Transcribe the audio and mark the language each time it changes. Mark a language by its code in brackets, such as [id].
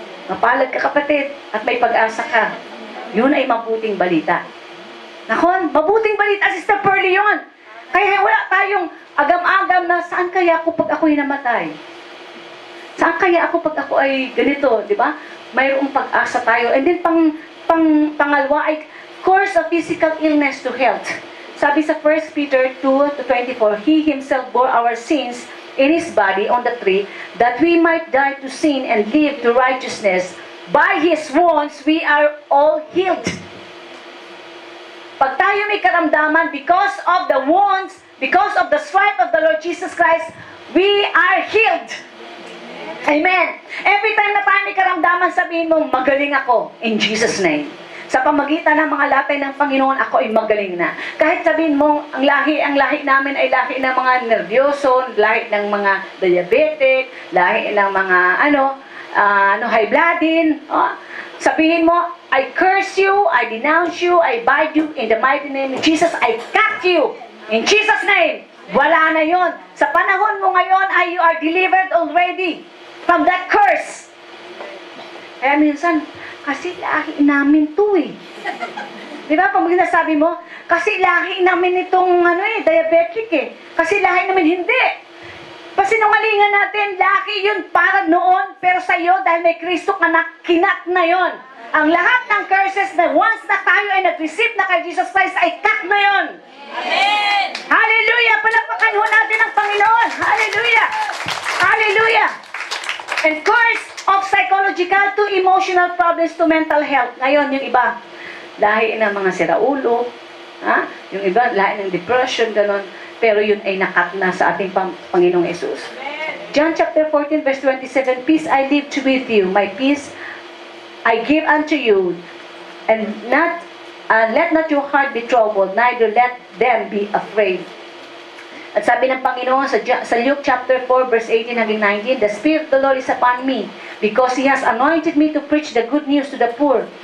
[tl] Mapalad ka kapatid at may pag-asa ka. Yun ay mabuting balita. Nakon, mabuting balita, Sister Pearlie yun. Kaya wala tayong agam-agam na saan kaya ako pag ako'y namatay? Saan kaya ako pag ako ay ganito, di ba? Mayroong pag-asa tayo. [en] And then [tl] pangalawa ay [en] course of physical illness to health. [tl] Sabi sa [en] 1 Peter 2:24, He Himself bore our sins in His body on the tree, that we might die to sin and live to righteousness. By His wounds, we are all healed. [tl] Pag tayo may karamdaman, [en] because of the wounds, because of the stripe of the Lord Jesus Christ, we are healed. [tl] Amen. [en] Every time [tl] na tayo may karamdaman, sabihin mo, magaling ako, [en] in Jesus' name. [tl] Sa pamagitan ng mga latay ng Panginoon, ako ay magaling na. Kahit sabihin mo, ang lahi namin ay lahi ng mga nervyoso, lahi ng mga diabetic, lahi ng mga high bloodin. [en] Sabihin mo, I curse you, I denounce you, I bind you in the mighty name of Jesus. I cut you in Jesus' name. [tl] Wala na yon. Sa panahon mo ngayon ay [en] you are delivered already from that curse. [tl] Kaya minsan, kasi lahi namin to eh. Di ba? Pag sinasabi mo, kasi lahi namin itong diabetic eh. Kasi lahi namin hindi. Pasinungalingan natin, laki yun para noon, pero sa iyo, dahil may Kristo ka na, kinat na yon. Ang lahat ng curses na once na tayo ay nag-receive na kay Jesus Christ, ay cut na yon. Amen. Hallelujah! Palakpakan ho natin ang Panginoon. Hallelujah! Hallelujah! [en] And curse of psychological to emotional problems to mental health. [tl] Ngayon, yung iba, lahi ng mga siraulo, yung iba, lahi ng depression, ganon. Pero yun ay nakat na sa ating Panginoong Yesus. [en] John chapter 14 verse 27, Peace I leave to with you, my peace I give unto you, and let not your heart be troubled, neither let them be afraid. [tl] At sabi ng Panginoon sa Luke chapter 4 verse 18 hanggang 19, [en] The Spirit of the Lord is upon me, because He has anointed me to preach the good news to the poor.